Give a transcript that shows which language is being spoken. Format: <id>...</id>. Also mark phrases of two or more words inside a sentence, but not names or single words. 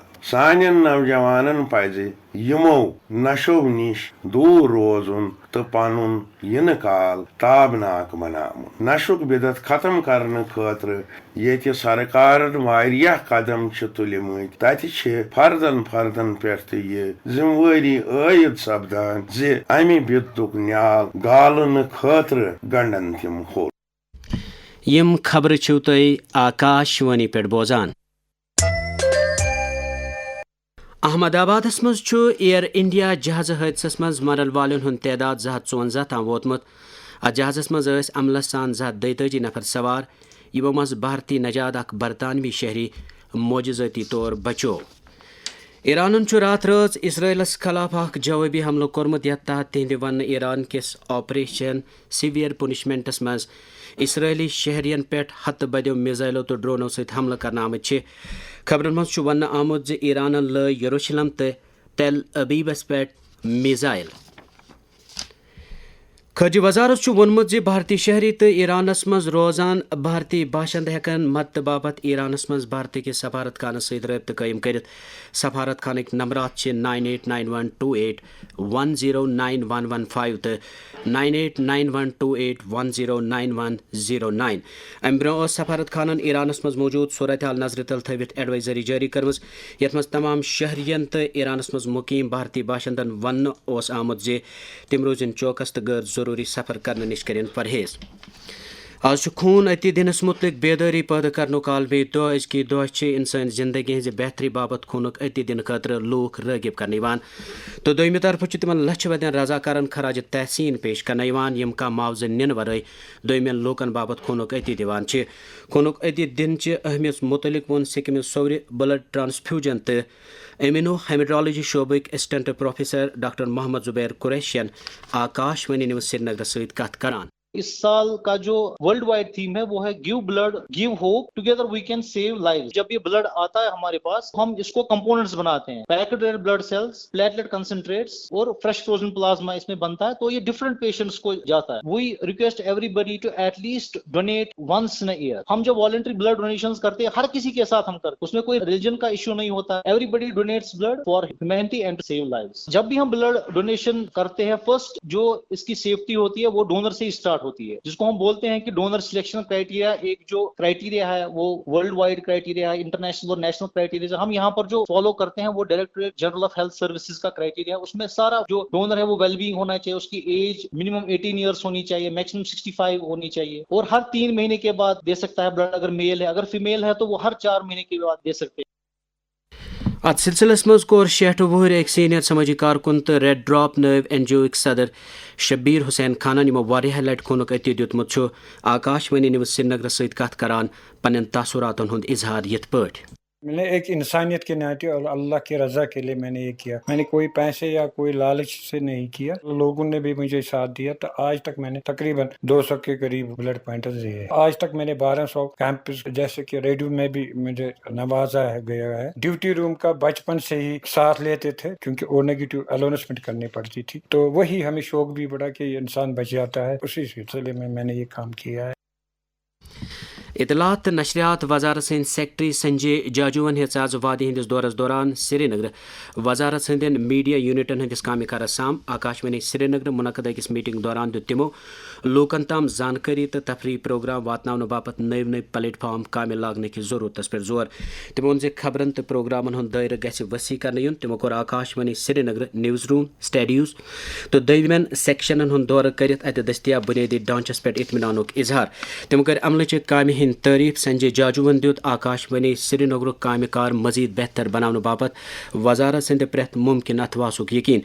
<ks>سانین نوجوانن پزِ یمو نشو نش دور روزن تو پنن ین کال تابناک بناون. نشک بدت ختم کرنے خاطر یہ سرکارن واریاہ قدم تلمت تت فردن پہ یہ ذمہ عائد سپدان زِ امہ بدتک نیال گالن خاطر گنڈن تم ہول. یم خبر چھو تُہۍ آکاش وانی پہ بوزان. احمد آبادس مز ایئر انڈیا جہاز حادثس مز مرن والن ہند تعداد 254 تام ووتمت. ات جہازس مز عملس سان 232 نفر سوار, یمو مز بھارتی نجاد اخ برطانوی شہری معجزاتی طور بچو. ایرانن رات رٲژ اسرائیلس خلاف اخ جوابی حملہ کورمت یتھ تحت تہندِ ون ایران کس آپریشن سیویئر پنشمنٹس مز اسرائیلی شہرین پہ ہتھ بدیو میزائلو تو ڈرونو ست حملہ کرنا آمت. خبرن مز ون آمت زِ ایرانن لٲگۍ یروشلم تو تیل ابیبس پہ میزائل. خارجہ وزارت وونمت زِ بھارتی شہری تو ایرانس مز روزان بھارتی باشند ہیکن مدد باپت ایرانس مز بھارتی کس سفارت خانس ست رابطہ قائم کرت. سفارت خانک نمبرات 989128109115 تو 989128109109. ام برو سفارت خانن ایرانس مز موجود صورتحال نظر تل تھوت ایڈوائزری جاری کرم یت مز تمام شہرین تو ایرانس مز مقیم بھارتی باشندن ون آمت زِ تم روزن چوکس تو غیر ضروری سفر کرنے نش کرن پرہیز. آج خون عطیہ دنس متعلق بیداری پیدا کرنک عالمی دہ. ازکی دہ انسانی زندگی ہز بہتری باپت خونک عطیہ دن خاطر لوک راغب کرنے تو دویمہ طرف تمن لچھ ودین رضاکارن خراج تحسین پیش کرنے یم کا معاوضہ نن ورائے دویمین لوکن باپت خونک عطیہ دیوان. خونک عطیہ دن چہ اہمیت متعلق ون سکمز صور بلڈ ٹرانسفیوجن تو ایمینو ہیمیٹرالوجی شعبک اسسٹنٹ پروفیسر ڈاکٹر محمد زبیر قریشین آکاش وانی نیوز سری نگر ست کت کران.</ks> <ur>اس سال کا جو</ur> <en>worldwide theme</en> <ur>ہے وہ ہے</ur> <en>give blood give hope together we can save life.</en> <ur>جب یہ بلڈ آتا ہے ہمارے پاس ہم اس کو کمپوننٹس بناتے ہیں,</ur> <en>packed red blood cells, platelet concentrates</en> <ur>اور</ur> <en>fresh frozen plasma</en> <ur>اس میں بنتا ہے. تو یہ ڈفرنٹ پیشنٹس کو جاتا ہے.</ur> <en>We request everybody to at least donate once in a year.</en> <ur>ہم جب</ur> <en>voluntary blood donations</en> <ur>کرتے ہیں ہر کسی کے ساتھ ہم کرتے ہیں, اس میں کوئی ریلیجن کا ایشو نہیں ہوتا.</ur> <en>Everybody donates blood for humanity and save lives.</en> <ur>جب بھی ہم</ur> <en>blood donation</en> <ur>کرتے ہیں فرسٹ جو اس کی سیفٹی ہوتی ہے وہ ڈونر سے ہی اسٹارٹ ہوتی ہے, جس کو ہم بولتے ہیں کہ</ur> <en>donor selection criteria.</en> <ur>ایک جو کرائٹیریا ہے وہ</ur> <en>worldwide criteria</en> <ur>ہے, انٹرنیشنل اور</ur> <en>national criteria.</en> <ur>ہم یہاں پر جو فالو کرتے ہیں وہ ڈائریکٹوریٹ جنرل آف ہیلتھ سروسز کا کرائٹیریا ہے. اس میں سارا جو ڈونر ہے وہ</ur> <en>well being</en> <ur>ہونا چاہیے, اس کی</ur> <en>age minimum 18 years</en> <ur>ہونی چاہیے, میکسیمم 65 ہونی چاہیے, اور ہر 3 مہینے کے بعد دے سکتا ہے بلڈ. اگر میل ہے, اگر فیمیل ہے تو وہ ہر 4 مہینے کے بعد دے سکتے ہیں.</ur> <ks>ات سلسلس مز کور 60 وہر ایک سینئر سماجی کارکن تو ریڈ ڈراپ نو این جی او صدر شبیر حسین خانن یمو واریاہ لٹہ خونک عطیہ دیتمت چھ آکاشوانی نیوز سری نگر ست کت کران پنن تاثراتن ہند اظہار یت پٲٹھۍ</ks> <ur>میں نے ایک انسانیت کے ناطے اور اللہ کی رضا کے لیے میں نے یہ کیا. میں نے کوئی پیسے یا کوئی لالچ سے نہیں کیا. لوگوں نے بھی مجھے ساتھ دیا تو آج تک میں نے تقریباً 200 کے قریب بلڈ پوائنٹس دیے. آج تک میں نے 1200 کیمپس جیسے کہ ریڈیو میں بھی مجھے نوازا گیا ہے.</ur> <en>duty room</en> <ur>کا بچپن سے ہی ساتھ لیتے تھے کیونکہ</ur> <en>O negative announcement</en> <ur>کرنی پڑتی تھی تو وہی ہمیں شوق بھی بڑا کہ انسان بچ جاتا ہے. اسی سلسلے میں نے یہ کام کیا ہے.</ur> <ks>اطلاعات تو نشریات وزارت سند سیکٹری سنجے جاجوون ہیژ آز وادی ہندس دورس دوران سری نگر وزارت سندین میڈیا یونٹن ہندس کامہ کارس سام آکاشوانی سری نگر منعقد اکس میٹنگ دوران دیت تمو لوکن تام زانکاری تو تفریح پروگرام واتناؤن باپت نئی پلیٹ فارم کامہ لاگنے کی ضرورت پہ زور. تمو وون خبرن تو پروگرامن ہند دائرہ گژھِ وسیع کرنے یون. تمو کور آکاشوانی سری نگر نیوز روم سٹیڈیوز تو دویمین سیکشنن ہند دورہ کرت اتہ دستیاب بنیادی ڈھانچس پہ اطمینانک اظہار. تمو کر عملچ کامہ ہند تعریف. سنجے جاجوون دیت آکاشوانی سری نگر کامہ کار مزید بہتر بناؤن باپت وزارت سند پریت ممکن اتواسک یقین.</ks>